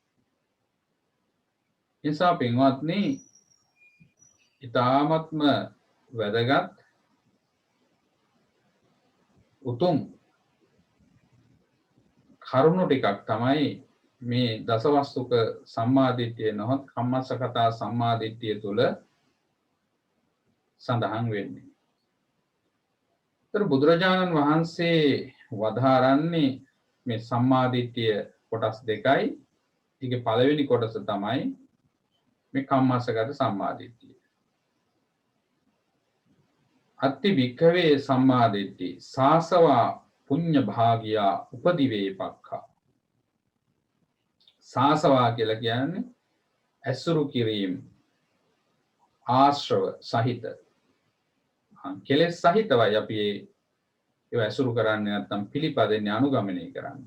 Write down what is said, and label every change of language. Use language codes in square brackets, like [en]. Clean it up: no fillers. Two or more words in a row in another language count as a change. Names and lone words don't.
[si] නිසා පින්වත්නි, ඉතාමත්ම වැදගත් උතුම් කරුණු ටිකක් තමයි මේ දසවස්තුක සම්මාදිට්ඨිය නොහොත් කම්මස්සකතා සම්මාදිට්ඨිය තුළ සඳහන් වෙන්නේ. බුදුරජාණන් වහන්සේ වදාරන්නේ මේ සම්මාදිට්ඨිය කොටස් දෙකයි. ඒකේ පළවෙනි කොටස තමයි මේ කම්මස්සගත සම්මාදිට්ඨිය. [pi] අත්ති වික්ඛවේ සම්මාදිට්ඨි සාසවා පුඤ්ඤ භාගියා උපදිවේපක්ඛා. [si] සාසවා කියලා කියන්නේ ඇසුරු කිරීම, ආශ්‍රව සහිත, කෙලෙස් සහිතවයි අපි ඒව ඇසුරු කරන්නේ, නැත්නම් පිළිපදින්නේ, අනුගමනය කරන්නේ.